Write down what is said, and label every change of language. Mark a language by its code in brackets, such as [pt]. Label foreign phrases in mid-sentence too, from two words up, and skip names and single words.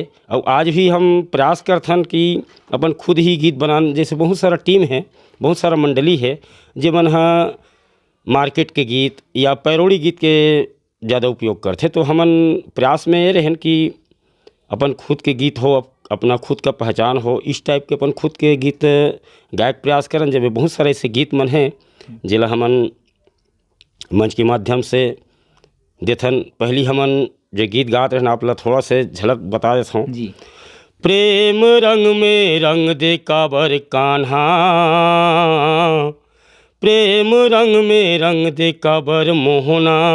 [hne] और आज भी हम प्रयास करते हैं कि अपन खुद ही गीत बनान। जैसे बहुत सारा टीम है, बहुत सारा मंडली है जे मन मार्केट के गीत या पैरोडी गीत के ज़्यादा उपयोग करते, तो हमन प्रयास में ये रहन कि अपन खुद के गीत हो, अपना खुद का पहचान हो, इस टाइप के अपन खुद के गीत गायक प्रयास करन। जब बहुत सारे ऐसे गीत मन हैं जिला हमन मंच के माध्यम से देथन। पहली हमन जो गीत गाते रहना आप थोड़ा से झलक बता देता हूँ जी। प्रेम रंग में रंग दे काबर कान्हा, प्रेम रंग में रंग दे काबर मोहना,